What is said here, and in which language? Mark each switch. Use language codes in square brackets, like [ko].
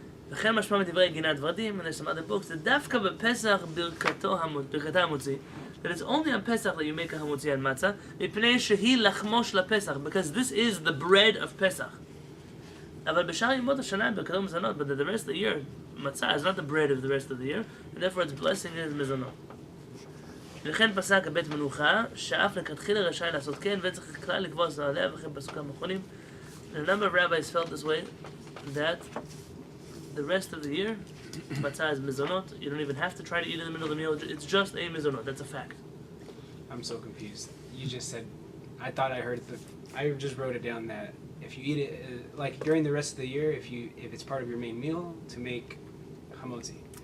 [he] וכן משמע מדברי גינת ורדים, [en] and there's some other books, that [he] דווקא בפסח ברכת המוציא, [en] that it's only on Pesach that you make a hamotzi on matzah, [he] מפני שהיא לחמו של הפסח, [en] because this is the bread of Pesach. [he] אבל בשאר ימות השנה ברכתו מזונות, [en] but the rest of the year, matzah is not the bread of the rest of the year, and therefore its blessing is מזונות. [he] וכן פסק הבית מנוחה, שאף לכתחילה רשאי לעשות כן, וצריך כלל לקבוע עליה, וכן פסוקים האחרונים. [en] And a number of rabbis felt this way, that the rest of the year, matzah is mizonot. You don't even have to try to eat it in the middle of the meal. It's just a mizonot. That's a fact. I'm so confused. You just said, I thought I heard I just wrote it down that if you eat it, like during the rest of the year, if it's part of your main meal, to make hamotzi.